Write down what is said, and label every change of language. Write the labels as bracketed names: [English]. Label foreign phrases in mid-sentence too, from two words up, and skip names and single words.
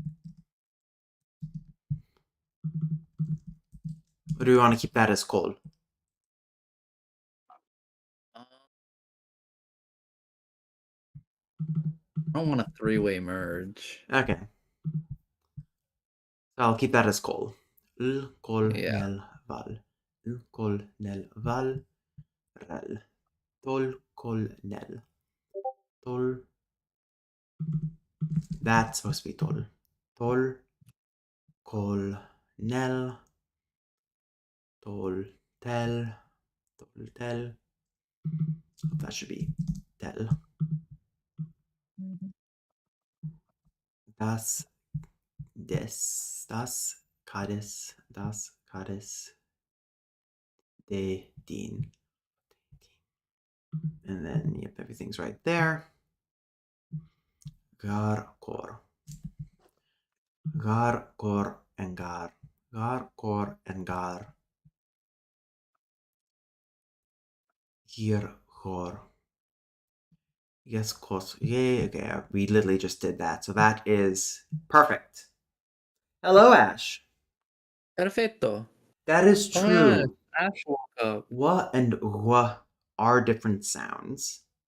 [English] Or do we want to keep that as kol? I don't want a three-way merge. Okay. So I'll keep that as kol. L, kol, Yeah. nel, val. L, kol, nel, val, rel. Tol, kol, nel. Tol. That's supposed to be tol. Tol, kol, nel. Tol, tel. Tol, tel. That should be tel. Das, des, das, kades, das, kades, de, din. And then, yep, everything's right there. Gar, kor. Gar, kor, and gar. Gar, kor, and gar. Gir, kor. Yes, kos. Yay, okay, we literally just did that. So that is perfect. Hello, Ash. Perfetto. That is Oh my god, true. Ash woke up. Wa and wa are different sounds.